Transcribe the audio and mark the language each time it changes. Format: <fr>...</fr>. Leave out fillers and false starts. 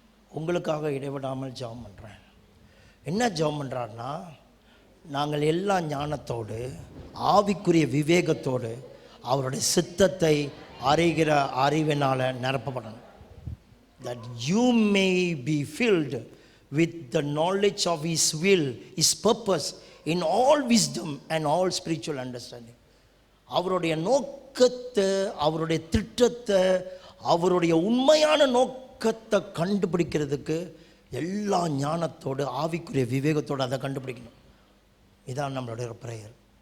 <ta>உங்களுக்காக இடைவிடாமல் ஜெபம் பண்ணுறேன். என்ன ஜெபம் பண்ணுறாருன்னா, நாங்கள் எல்லா ஞானத்தோடு ஆவிக்குரிய விவேகத்தோடு அவருடைய சித்தத்தை அறிகிற அறிவினால் நிரப்பப்படணும்.</ta> <en>That you may be filled with the knowledge of His will, His purpose in all wisdom and all spiritual understanding.</en> <ta>அவருடைய நோக்கத்தை, அவருடைய திட்டத்தை, அவருடைய உண்மையான நோக்கத்தை கண்டுபிடிக்கிறதுக்கு எல்லா ஞானத்தோடு ஆவிக்குரிய விவேகத்தோடு அதை கண்டுபிடிக்கணும். இதான் நம்மளுடைய ஒரு ப்ரேயர்.</ta>